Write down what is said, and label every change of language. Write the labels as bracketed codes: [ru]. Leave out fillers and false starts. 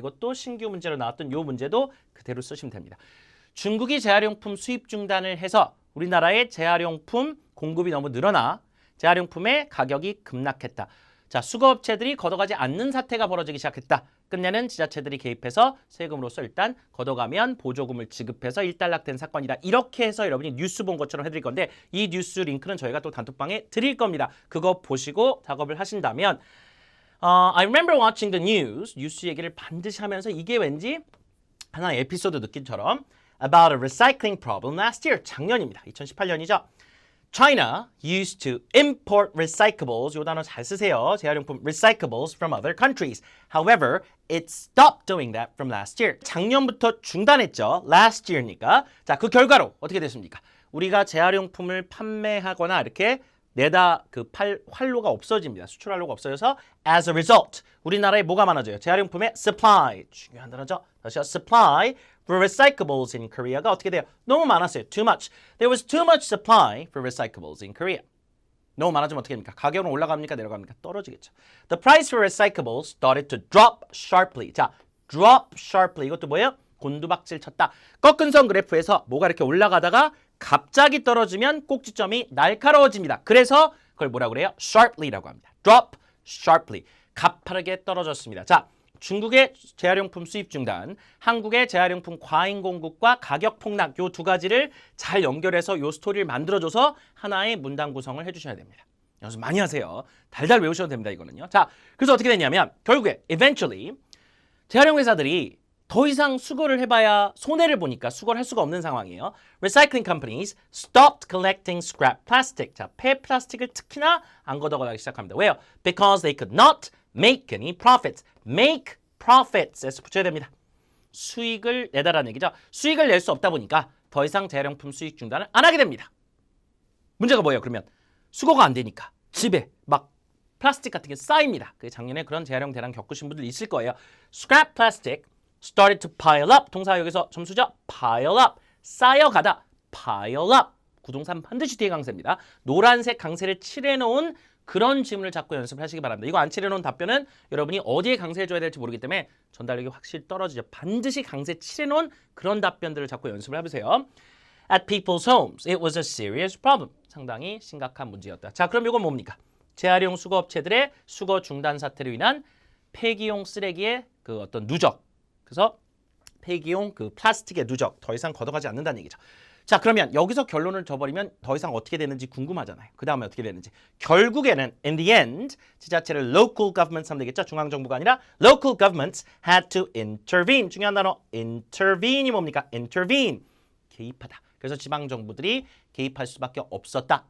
[ko] 이것도 신규 문제로 나왔던 이 문제도 그대로 쓰시면 됩니다. 중국이 재활용품 수입 중단을 해서 우리나라의 재활용품 공급이 너무 늘어나 재활용품의 가격이 급락했다. 자, 수거업체들이 걷어가지 않는 사태가 벌어지기 시작했다. 끝내는 지자체들이 개입해서 세금으로서 일단 걷어가면 보조금을 지급해서 일단락된 사건이다. 이렇게 해서 여러분이 뉴스 본 것처럼 해드릴 건데 이 뉴스 링크는 저희가 또 단톡방에 드릴 겁니다. 그거 보시고 작업을 하신다면 [en] I remember watching the news. [ko] 뉴스 얘기를 반드시 하면서 이게 왠지 하나의 에피소드 느낌처럼 [en] about a recycling problem last year. [ko] 작년입니다. 2018년이죠. [en] China used to import recyclables. [ko] 이 단어 잘 쓰세요. [en] 재활용품 recyclables from other countries. However, it stopped doing that from last year. [ko] 작년부터 중단했죠. [en] last year니까. [ko] 자, 그 결과로 어떻게 됐습니까? 우리가 재활용품을 판매하거나 이렇게 내다 그 활로가 없어집니다. 수출 활로가 없어져서 [en] as a result [ko] 우리나라에 뭐가 많아져요? 재활용품의 supply. 중요한 단어죠. 다시 [en] supply for recyclables in Korea [ko] 가 어떻게 돼요? 너무 많았어요. [en] Too much. There was too much supply for recyclables in Korea. [ko] 너무 많아지면 어떻게 됩니까? 가격은 올라갑니까? 내려갑니까? 떨어지겠죠. [en] The price for recyclables started to drop sharply. [ko] 자, drop sharply. 이것도 뭐예요? 곤두박질 쳤다. 꺾은 선 그래프에서 뭐가 이렇게 올라가다가 갑자기 떨어지면 꼭지점이 날카로워집니다. 그래서 그걸 뭐라고 그래요? sharply라고 합니다. [en] drop sharply. [ko] 가파르게 떨어졌습니다. 자, 중국의 재활용품 수입 중단, 한국의 재활용품 과잉 공급과 가격 폭락 요 두 가지를 잘 연결해서 요 스토리를 만들어줘서 하나의 문단 구성을 해주셔야 됩니다. 연습 많이 하세요. 달달 외우셔도 됩니다. 이거는요. 자, 그래서 어떻게 됐냐면 결국에 eventually 재활용 회사들이 더 이상 수거를 해봐야 손해를 보니까 수거를 할 수가 없는 상황이에요. [en] Recycling companies stopped collecting scrap plastic. [ko] 자, 폐 플라스틱을 특히나 안 걷어가기 시작합니다. 왜요? [en] Because they could not make any profits. [ko] Make profits. 붙여야 됩니다. 수익을 내다라는 얘기죠. 수익을 낼 수 없다 보니까 더 이상 재활용품 수익 중단을 안 하게 됩니다. 문제가 뭐예요? 그러면 수거가 안 되니까 집에 막 플라스틱 같은 게 쌓입니다. 그 작년에 그런 재활용 대란 겪으신 분들 있을 거예요. [en] Scrap plastic started to pile up. [ko] 동사 여기서 점수죠. pile up. 쌓여가다. pile up. 구동산 반드시 뒤에 강세입니다. 노란색 강세를 칠해놓은 그런 질문을 자꾸 연습을 하시기 바랍니다. 이거 안 칠해놓은 답변은 여러분이 어디에 강세해줘야 될지 모르기 때문에 전달력이 확실히 떨어지죠. 반드시 강세 칠해놓은 그런 답변들을 자꾸 연습을 해보세요. [en] At people's homes, it was a serious problem. [ko] 상당히 심각한 문제였다. 자, 그럼 이건 뭡니까? 재활용 수거업체들의 수거 중단 사태로 인한 폐기용 쓰레기의 그 어떤 누적. 그래서 폐기용 그 플라스틱의 누적 더 이상 걷어가지 않는다는 얘기죠. 자, 그러면 여기서 결론을 줘버리면 더 이상 어떻게 되는지 궁금하잖아요. 그 다음에 어떻게 되는지. 결국에는 in the end 지자체를 local governments 하면 되겠죠. 중앙정부가 아니라 [en] local governments had to intervene. [ko] 중요한 단어 intervene이 뭡니까? intervene. 개입하다. 그래서 지방정부들이 개입할 수밖에 없었다.